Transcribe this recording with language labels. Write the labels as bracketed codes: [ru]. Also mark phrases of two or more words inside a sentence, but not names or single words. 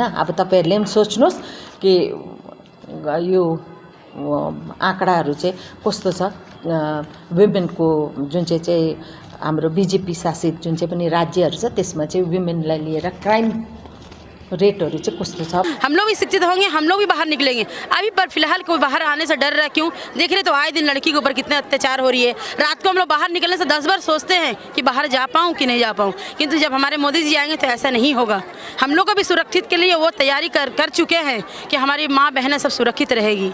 [ne] अब तपाईँहरूले पनि सोच्नुहोस् कि यो आँकडाहरू चाहिँ कस्तो छ। वुमेनको जुन चाहिँ हाम्रो बीजेपी शासित जुन चाहिँ पनि राज्यहरू छ त्यसमा चाहिँ वुमेनलाई लिएर [en] crime rates [ne] चाहिँ कस्तो छ। [hi] हम लोग भी शिक्षित होंगे, हम लोग भी बाहर निकलेंगे। अभी पर फिलहाल कोई बाहर आने से डर रहा है, क्यों? देख रहे तो आए दिन लड़की के ऊपर कितने अत्याचार हो रही है। रात को हम लोग बाहर निकलने से 10 बार सोचते हैं कि बाहर जा पाऊँ कि नहीं जा पाऊँ, किंतु जब हमारे मोदी जी आएंगे तो ऐसा नहीं होगा। हम लोग को भी सुरक्षित के लिए वो तैयारी कर चुके हैं कि हमारी माँ बहनें सब सुरक्षित रहेगी।